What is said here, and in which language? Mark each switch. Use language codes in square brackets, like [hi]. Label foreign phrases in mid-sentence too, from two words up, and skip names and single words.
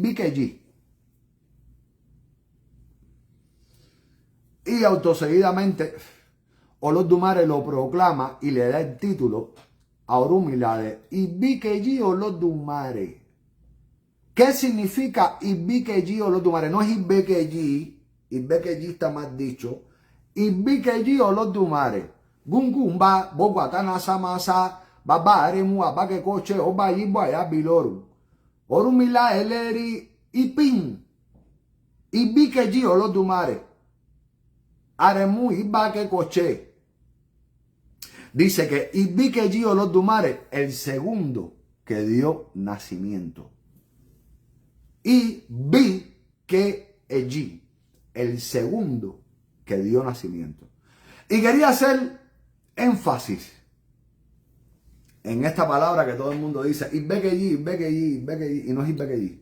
[es] Y autoseguidamente Olodumare lo proclama y le da el título a Orúmila de [yo] Ibikeji Olodumare. [es] ¿Qué significa [yo] Ibikeji Olodumare? [es] No es Ibikeji está mal dicho. [yo] Ibikeji Olodumare. Gungumba, Boguatana Samasa, Baba Aremu, Abake Coche, Oba Yibaya Biloru. Orúmila Eleri Ipin. Ibikeji Olodumare. Aremu Ibake Coche. [es] Dice que [yo] Ibikeji Olodumare, [es] el segundo que dio nacimiento. Ibikeji, el segundo que dio nacimiento. Y quería hacer énfasis en esta palabra que todo el mundo dice, Ibikeji, y no es Ibikeji.